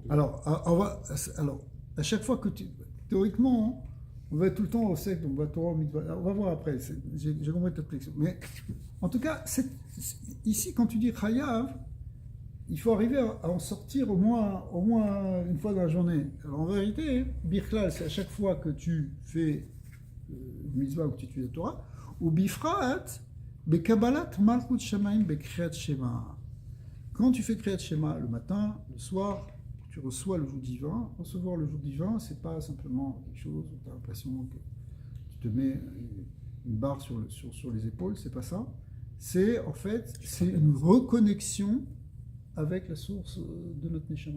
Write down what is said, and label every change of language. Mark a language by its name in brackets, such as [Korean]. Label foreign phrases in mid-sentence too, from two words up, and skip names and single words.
[French] Alors, à chaque fois que théoriquement, on va être tout le temps au sec, donc on va voir après, j'ai compris ta réflexion. Mais en tout cas, ici, quand tu dis Chayav, il faut arriver à en sortir au moins une fois dans la journée. Alors en vérité, Birklal, c'est à chaque fois que tu fais une mitzvah où tu étudies la Torah, ou bifraat, [Hebrew] בקבלת מלכות שמים בקריאת שמע. [French] Quand tu fais [Hebrew] קריאת שמע [French] le matin, le soir, tu reçois le jour divin. Recevoir le jour divin, c'est pas simplement quelque chose où tu as l'impression que tu te mets une barre sur les épaules, c'est pas ça. C'est en fait, c'est une reconnexion avec la source de notre neshama.